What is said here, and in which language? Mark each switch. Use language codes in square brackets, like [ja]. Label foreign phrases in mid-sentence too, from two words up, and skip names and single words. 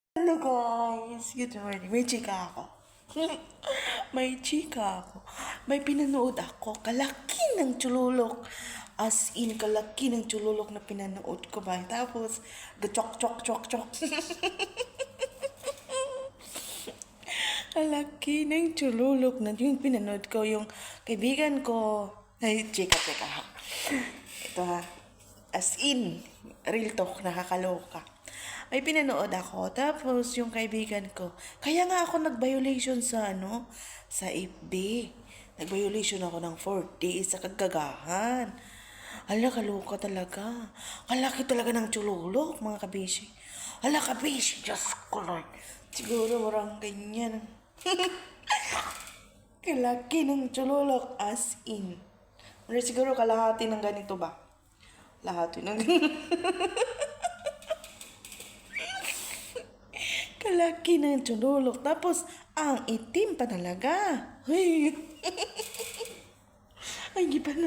[en] Hello guys! Good morning. [tl] May chika ako. May chika ako. May pinanood ako. Kalaki ng chululok. [en] As in, [tl] kalaki ng chululok na pinanood ko ba. Tapos, chok. Kalaki ng chululok na yung pinanood ko. Yung kaibigan ko. Ay, chika. Ito ha. [en] As in, real talk, [tl] nakakaloka. May pinanood ako, tapos yung kaibigan ko, kaya nga ako nag-violation sa FB. Nag-violation ako ng 4 days sa kagagahan. Hala, kaloka talaga. Kalaki talaga ng chululok, mga kabishi. Hala, kabishi, Diyos ko, Lord. Siguro marang ganyan. Kalaki ng chululok, [en] as in. [tl] Pero siguro kalahati ng ganito ba? Lahati ng ganito. Kalaki ng chululok. Tapos, ang itim pa talaga. Ay, ay, di pa na.